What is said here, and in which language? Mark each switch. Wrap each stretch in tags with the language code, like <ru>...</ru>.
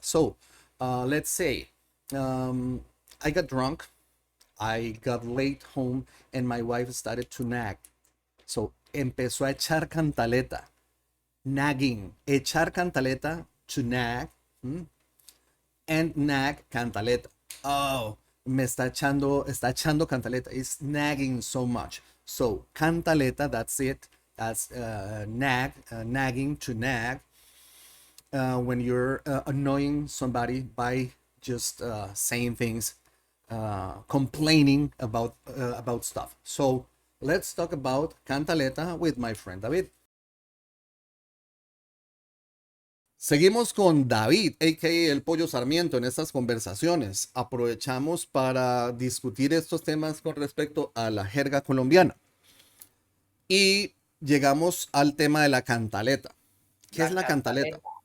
<en>So let's say I got drunk, I got late home, and my wife started to nag.</en> <es>So empezó a echar cantaleta.</es> <en>Nagging. Echar cantaleta, to nag. And nag, cantaleta.</en> <es>Oh, está echando cantaleta.</es> <en>It's nagging so much. So cantaleta, that's it. That's nagging, to nag. When you're annoying somebody by just saying things, complaining about stuff. So let's talk about cantaleta with my friend David.</en> <es>Seguimos con David, a.k.a. el Pollo Sarmiento, en estas conversaciones. Aprovechamos para discutir estos temas con respecto a la jerga colombiana. Y llegamos al tema de la cantaleta. ¿Qué es la cantaleta?</es>